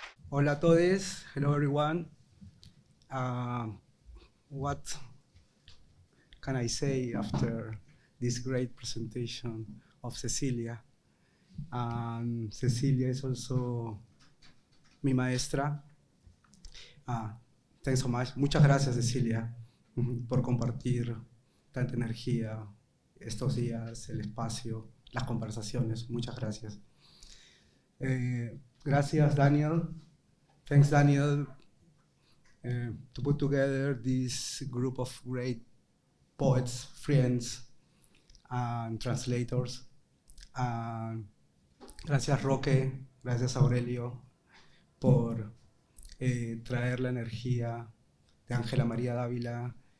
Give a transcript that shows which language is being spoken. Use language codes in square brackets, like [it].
[es] Hola a todos. Hello everyone. [en] What can I say after this great presentation of Cecilia? Cecilia is also mi maestra. Thanks so much. [es] Muchas gracias, Cecilia, por compartir tanta energía estos días, el espacio, las conversaciones. Muchas gracias. Gracias, Daniel. Thanks, Daniel, [en] to put together this group of great poets, friends, and translators. [es] Gracias Roque, gracias Aurelio por traer la energía de Ángela María Dávila.